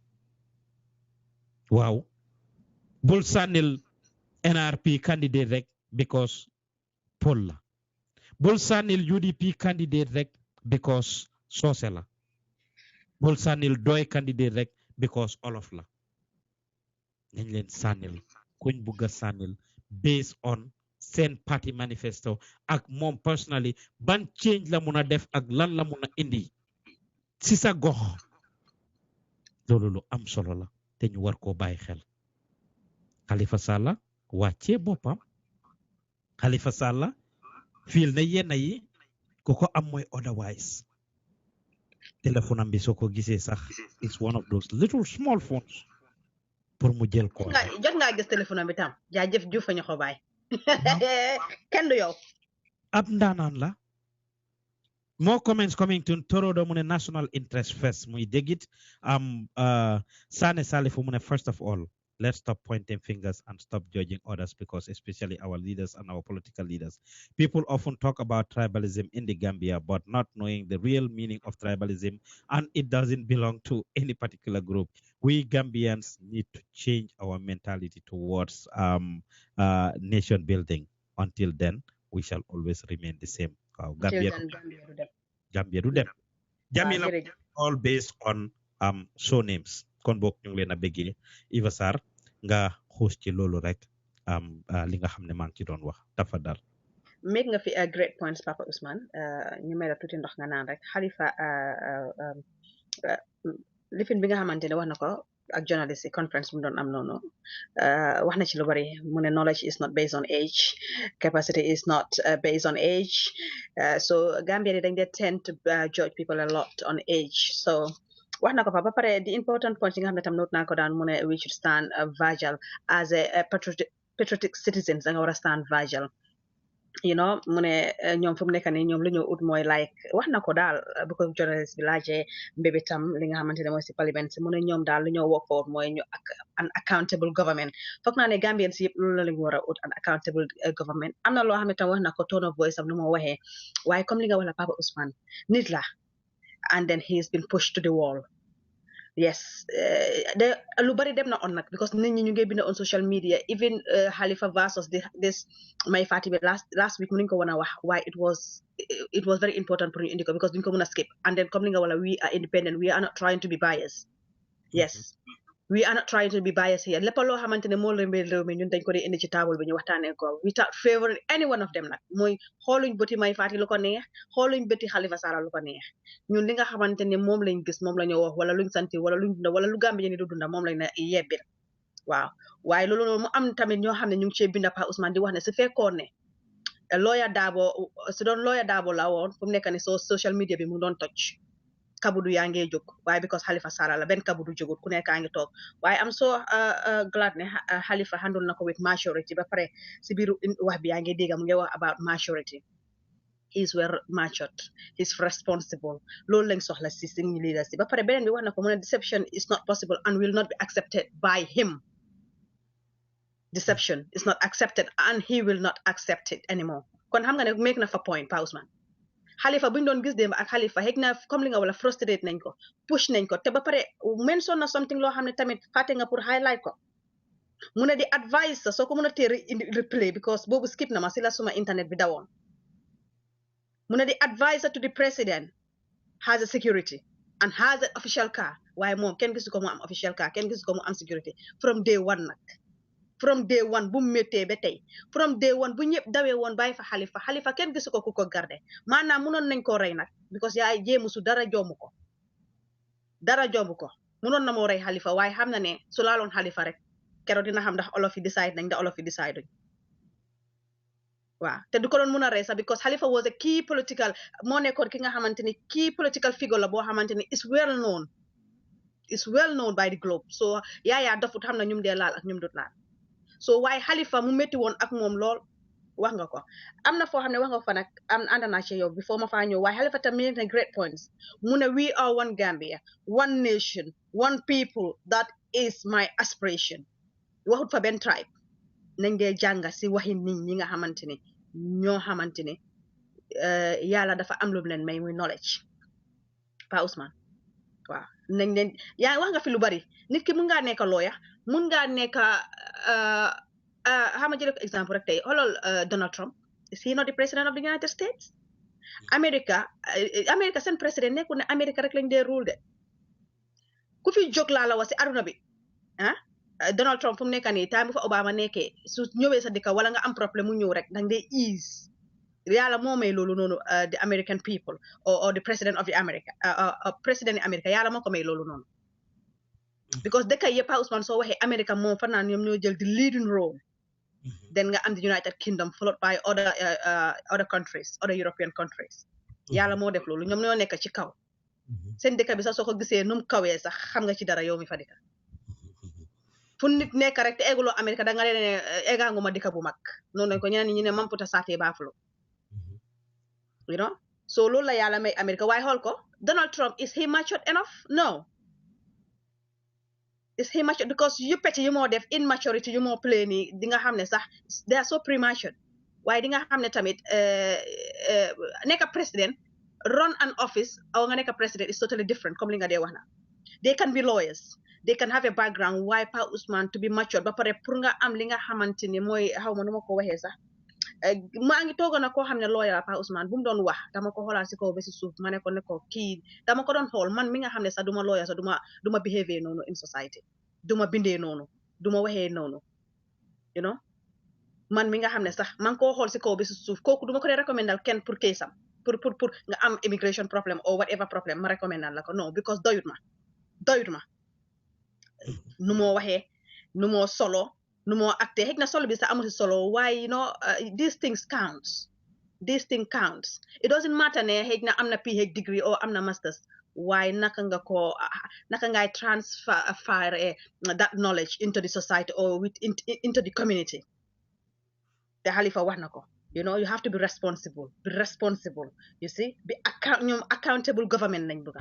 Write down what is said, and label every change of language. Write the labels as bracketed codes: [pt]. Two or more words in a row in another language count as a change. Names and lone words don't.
[wo] Waaw bul sànnil NRP candidate rek because Paul la, bul sànnil UDP candidate rek because Socé la, bul sànnil Doy candidate rek because Olof la. Nañ leen sànnil kuñ bugga sànnil [en] based on [wo] seen [en] party manifesto [wo] ak moom personally ban change la mun a def ak lan la mun a indi si sa gox. Loolu lu am solo la te ñu war koo bàyyi xel. Halifa Sallah wàccee boppam. Halifa Sallah fiil na yenn yi ku ko am mooy otherwise. Téléphone am bi soo ko gisee sax [en] is one of those little small phones. [wo] Pour mu jël ko jot nga gis téléphone bi tam jaajëf Juuf fa ñu ko baay kenn du yow ab ndaanaan la. [en] More comments coming to Torodo [wo] mu ne [en] national interest first [wo] muy dégit Sane Salifu mu ne [en] first of all let's stop pointing fingers and stop judging others, because especially our leaders and our political leaders. People often talk about tribalism in the Gambia, but not knowing the real meaning of tribalism, and it doesn't belong to any particular group. We Gambians need to change our mentality towards nation building. Until then, we shall always remain the same. [wo] Gambia du dem. [en] Jamila, all based on surnames. [wo] Kon bok ñu ngi leen a bëggee Eva Sarr nga xoos ci loolu rek li nga xam ne maa ngi ci doon wax dafa dal. Make nga fi [en] great points [wo] Papa Ousmane ñu may la tuuti ndox nga naan rek Halifa lifin bi nga xamante ne wax na ko ak [en] journalist conference [wo] bu doon am noonu wax na ci lu bari mu ne [en] knowledge is not based on age, capacity is not based on age, so Gambia [wo] dañ dee [en] tend to judge people a lot on age. [wo] So wax na ko fa ba pare [en] the important point [wo] yi nga xam ne tam note naa ko daan mu ne [en] we should stand vigil as a patriotic citizens [wo] da nga war a [en] stand vigil, you know, [wo] mu ne ñoom fu mu nekk nii ñoom lu ñu ut mooy like wax na ko daal bu ko journalist bi laajee mbébitam li nga xamante ne mooy si parlement si mu ne ñoom daal lu ñoo [en] work for [wo] mooy ñu [en] an accountable government. [wo] Foog naa ne Gambians yëpp loolu la ñu war a ut [en] an accountable government. [wo] Am na loo xam ne tam wax na ko [en] tone of voice [wo] am lu ma waxee waaye comme li nga wax la Papa Ousmane nit la [en] and then he has been pushed to the wall. Yes, [wo] lu bari dem na on nak because nit ñi ñu ngi bind [en] on social media. Even Halifa versus this my Fatima last week [wo] mu ngi ko wana wax [en] why it was very important for [wo] ñu indi ko [en] because [wo] duñ ko mëna [en] skip. And then [wo] comme li nga wala [en] we are independent, we are not trying to be biased. Yes. We are not trying to be biased here. [wo] Lepp lo xamantene mo lembe rew mi ñun dañ ko di indi ci table bi ñu waxtane ko [en] without favoring any one of them [wo] nak moy xoluñ bëti may Fatima lu ko neex, xoluñ bëti Halifa Sallah lu ko neex. Ñun li nga xamantene mom lañ gis mom lañu wax wala luñ santi wala luñ dunda wala lu Gambia ni du dunda mom lañ na yebbil. Waaw. Waye lolu mu am tamit ño xamne ñu ngi ci binda Pa Ousmane di wax ne su fekkone lawyer Dabo su doon lawyer Dabo la woon fu mu nekk ni [en] social media [wo] bi mu doon touch. Kabudu yaa ngee jóg waaye because Halifa Sallah la benn kabudu jógut ku nekk a ngi toog waaye [en] am so glad [wo] ne Halifa handle na ko [en] with maturity [wo] ba pare si biir wax bi yaa ngi dégg mu ngi wax [en] about maturity. He's well matured, he's responsible [wo] loolu lañ soxla si suñu leaders ba pare beneen bi wax na ko mu ne [en] deception is not possible and will not be accepted by him. Deception is not accepted and he will not accept it anymore. [wo] Kon xam nga ne make na fa point Pa Ousmane. Halifa buñ doon gis dem ak Halifa xëy na comme li nga wala frustrate nañ ko push nañ ko te ba pare mention na something loo xam ne tamit fàtte nga pour highlight ko mu ne di advice soo ko mën a tee replay because boobu skip na ma si la suma internet bi dawoon mu ne di advisor [en] to the president has a security and has an official car [wo] waaye moom kenn gisu ko mu am [en] official car [wo] kenn gisu ko mu am security [en] from day one [wo] nag [en] from day one [wo] bu méttee ba tey [en] from day one [wo] bu ñëpp dawee woon bàyyi fa Halifa kenn gisu ko ku ko garde maanaam munoon nañ koo rey nag because yaay jéemu su dara jombu ko munoon na moo rey Halifa waaye xam na ne su laaloon Halifa rek keroog dina xam ndax olof yi decide nañ ndax olof yi decide duñ waaw te du ko doon mun a rey sax because Halifa [en] was a key political [wo] moo nekkoon ki nga xamante ni [en] key political figure [wo] la boo xamante ni [en] is well known by the globe [wo] so yaayaa dofut xam na ñum dee laal ak ñum dut laal so waaye Halifa mu métti woon ak moom lool wax nga ko am na foo xam ne wax nga fa nag am ànd naa ci yow before ma faa ñëw waaye Halifa tamit na [en] great points [wo] mu ne [en] we are one Gambia one nation one people that is my aspiration [wo] waxut fa benn tribe nañ dee jànga si waxi nit ñi nga xamante ni ñoo xamante ni yàlla dafa am lu leen may muy knowledge Pa Ousmane waaw nañ leen yaa wax nga fi lu bari nit ki mun ngaa nekk lawyer mun ngaa nekk xama jël ko exemple rek tey xoolal Donald Trump [en] is he not the president of the United States America [wo] seen président nekkul ne America rek lañ dee rule de ku fi jóg laa la wax si aduna bi Donald Trump fu mu nekk nii time bu fa Obama nekkee su ñëwee sa dëkk wala nga am problème mu ñëw rek dang dee ease yàlla moo may loolu noonu [en] the American people or the president of the America [wo] président yi America yàlla moo ko may loolu noonu because dëkk yëpp Pa Ousmane soo waxee America moom fan naa ñoom ñoo jël [en] the leading role [wo] then nga am the [en] United Kingdom followed by other countries other European countries [wo] yàlla moo def loolu ñoom ñoo nekk ci kaw seen dëkk bi sax soo ko gisee nu mu kawee sax xam nga ci dara yow mi fa dëkk fu nit nekk rek te egguloo America da nga leen ne eggaanguma dëkk bu mag noonu lañ ko ñeneen ñi ne mamputa saatee baafulo [en] you know [wo] so loolu la yàlla may America waaye xool ko Donald Trump [en] is he matured enough no is he mature [wo] because yu peti yu moo def immaturity yu moo play nii di nga xam ne sax [en] they are so premature [wo] waaye di nga xam ne tamit nekk président [en] run an office [wo] aw nga nekk président [en] is totally different [wo] comme li nga dee wax na [en] they can be lawyers they can have a background [wo] waaye Pa Ousmane [en] to be mature [wo] ba pare pour nga am li nga xamante ni mooy xaw ma nu ma ko waxee sax maa ngi toogoon na koo xam ne lawyer Pa Ousmane bu mu doon wax dama ko xoolaat si kaw ba si suuf ma ne ko kii dama ko doon xool man mi nga xam ne sax duma lawyer sax duma behave noonu [en] in society [wo] duma bindee noonu duma waxee noonu [en] you know [wo] man mi nga xam ne sax man koo xool si kaw ba si suuf kooku duma ko dee recommendal kenn pour keesam pour nga am [en] immigration problem or whatever problem [wo] ma recommendal la ko non because doyut ma nu moo waxee nu moo solo nu moo acté xëy na solo bi sax amul si solo waaye [en] you know these things counts it doesn't matter [wo] ne xëy na am na [en] PhD degree [wo] or am na masters waaye naka ngay [en] transfer that knowledge into the society or into the community [wo] te Halifa wax na ko [en] you know you have to be responsible you see be accountable government [wo] lañ bëgga